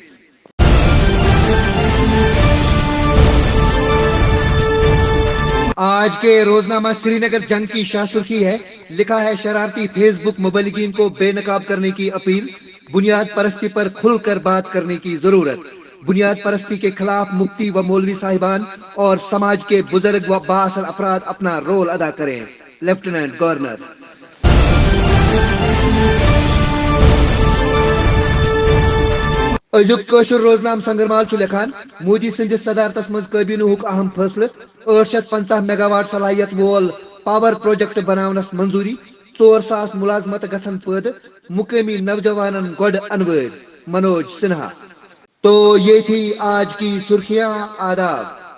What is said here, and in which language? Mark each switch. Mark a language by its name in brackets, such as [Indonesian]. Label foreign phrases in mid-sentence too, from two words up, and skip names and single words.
[Urdu] آج کے روزنامہ سری نگر جنگ کی شاہ سرخی ہے، لکھا ہے شرارتی فیس بک مبلغین کو بے نقاب کرنے کی اپیل، بنیاد پرستی پر کھل کر بات کرنے کی ضرورت، بنیاد پرستی کے خلاف مفتی و مولوی صاحبان اور سماج کے بزرگ و بااثر افراد اپنا رول ادا کریں، لیفٹیننٹ گورنر۔ [Kashmiri] ازیک قشر روزنامہ سنگرمال چھ لکھان مودی سندس صدارتس مز کابینہ اہم فیصلہ، 850 [English] mega watt [Kashmiri] صلاحیت وول [English] power project [Kashmiri] بناونس منظوری، 4000 ملازمت گھن پید، مقامی نوجوانن گوڈ انویر، منوج سنہا۔ [Urdu] تو یہ تھی آج کی سرخیاں، آداب۔